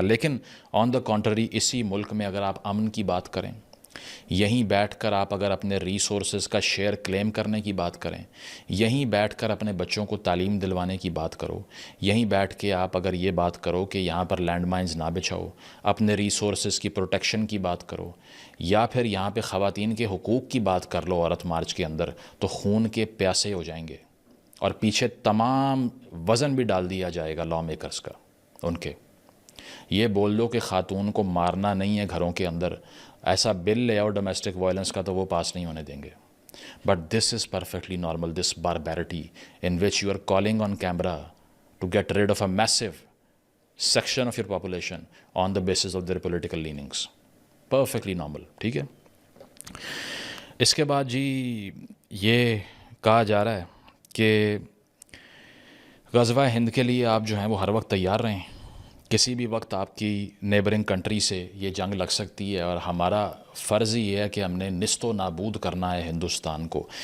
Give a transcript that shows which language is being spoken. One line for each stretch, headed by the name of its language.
Urdu: لیکن
English: on the country
Urdu: اسی ملک میں اگر آپ امن کی بات کریں, یہیں بیٹھ کر آپ اگر اپنے ریسورسز کا شیئر کلیم کرنے کی بات کریں, یہیں بیٹھ کر اپنے بچوں کو تعلیم دلوانے کی بات کرو, یہیں بیٹھ کے آپ اگر یہ بات کرو کہ یہاں پر لینڈ مائنز نہ بچھاؤ, اپنے ریسورسز کی پروٹیکشن کی بات کرو, یا پھر یہاں پہ خواتین کے حقوق کی بات کر لو عورت مارچ کے اندر, تو خون کے پیاسے ہو جائیں گے اور پیچھے تمام وزن بھی ڈال دیا جائے گا لا میکرز کا ان کے. یہ بول دو کہ خاتون کو مارنا نہیں ہے گھروں کے اندر, ایسا بل لے آؤ ڈومیسٹک وائلنس کا تو وہ پاس نہیں ہونے دیں گے.
English: But this is perfectly normal, this barbarity in which you are calling on camera to get rid of a massive section of your population on the basis of their political leanings. Perfectly normal.
Urdu: ٹھیک ہے, اس کے بعد جی یہ کہا جا رہا ہے کہ غزوہ ہند کے لیے آپ جو ہیں وہ ہر وقت تیار رہیں. کسی بھی وقت آپ کی نیبرنگ کنٹری سے یہ جنگ لگ سکتی ہے, اور ہمارا فرض ہی یہ ہے کہ ہم نے نست و نابود کرنا ہے ہندوستان کو.